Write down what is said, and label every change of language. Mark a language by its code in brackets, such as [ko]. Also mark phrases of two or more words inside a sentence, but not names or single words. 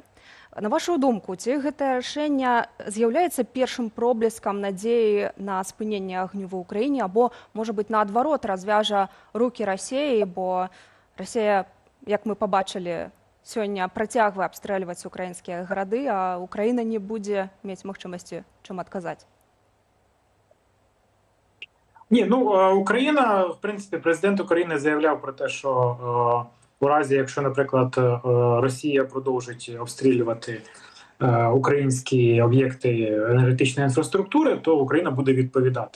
[be] На вашу думку, ці гэтае рашэнне з'яўляецца першым проблескам надзеі на спыненне агню ва ўкраіне, або, можа быць, наадварот, развяжа рукі Расіі, бо Расія, як мы пабачылі, сёння працягвае абстрэльваць украінскія гарады, а Украіна не будзе мець магчымасці чым адказаць? [uk] Ні, Україна, в принципі, президент України заявляв про те, що у разі, якщо, наприклад, Росія продовжить обстрілювати українські об'єкти енергетичної інфраструктури, то Україна буде відповідати.